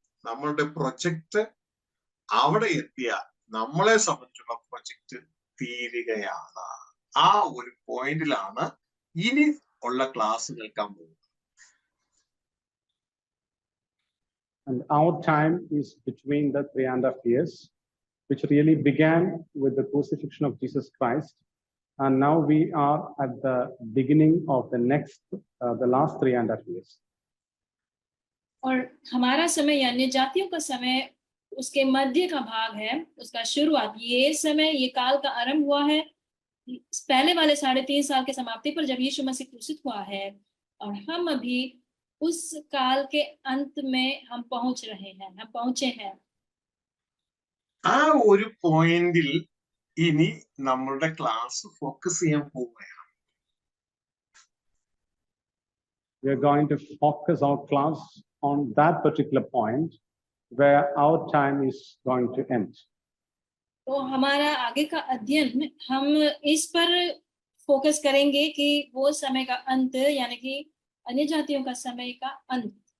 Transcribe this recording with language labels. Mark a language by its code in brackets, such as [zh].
[ml] നമ്മളുടെ പ്രൊജക്ട് അവിടെ എത്തിയാൽ നമ്മളെ സംബന്ധിച്ചുള്ള പ്രൊജക്ട് തീരുകയാണ്. ആ ഒരു പോയിന്റിലാണ് ഇനി ഉള്ള ക്ലാസ് നിൽക്കാൻ പോകുന്നത്. [en] And our time is between the 3.5 years, which really began with the crucifixion of Jesus Christ. And now we are at the beginning of the last 3.5 years. [hi] और हमारा समय यानी जातियों का समय उसके मध्य का भाग है, उसका शुरुआत। ये समय, ये काल का आरंभ हुआ है पहले वाले 3.5 साल के समाप्ति पर, जब यीशु मसीह क्रूसित हुआ है, और हम अभी उस काल के अंत में हम पहुंच रहे हैं, हम पहुंचे हैं. [ml] ആ ഒരു പോയിന്റിൽ ഇനി നമ്മളുടെ ക്ലാസ് ഫോക്കസ് ചെയ്യാൻ പോവുകയാണ്. [en] We are going to focus our class on that particular point where our time is going to end. [hi] तो हमारा आगे का अध्ययन हम इस पर फोकस करेंगे कि वो समय का अंत, यानी कि अन्य जातियों का समय का अंत.